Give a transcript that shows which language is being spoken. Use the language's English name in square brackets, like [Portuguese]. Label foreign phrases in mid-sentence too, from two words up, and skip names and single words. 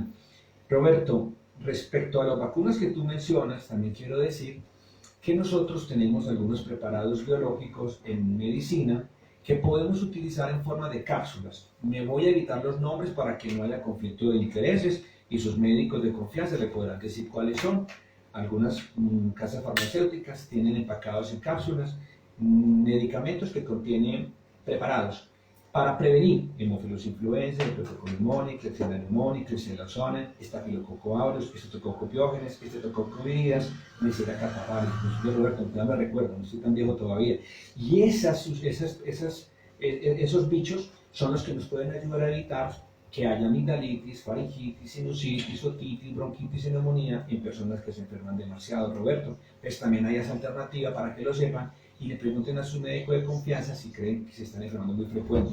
[Spanish] Roberto, respecto a las vacunas que tú mencionas, también quiero decir que nosotros tenemos algunos preparados biológicos en medicina que podemos utilizar en forma de cápsulas. Me voy a evitar los nombres para que no haya conflicto de intereses y sus médicos de confianza le podrán decir cuáles son. Algunas casas farmacéuticas tienen empacados en cápsulas medicamentos que contienen preparados para prevenir Haemophilus influenzae, Streptococcus pneumoniae, Klebsiella pneumoniae, Klebsiella aureus, Staphylococcus aureus, Streptococcus pyogenes, Streptococcus viridis, Neisseria cattarrhalis. Yo, Roberto, ya me recuerdo, no estoy tan viejo todavía. Y esos bichos son los que nos pueden ayudar a evitar que haya amigdalitis, faringitis, sinusitis, otitis, bronquitis y neumonía en personas que se enferman demasiado, Roberto. Pues también hay esa alternativa para que lo sepan y le pregunten a su médico de confianza si creen que se están enfermando muy frecuente.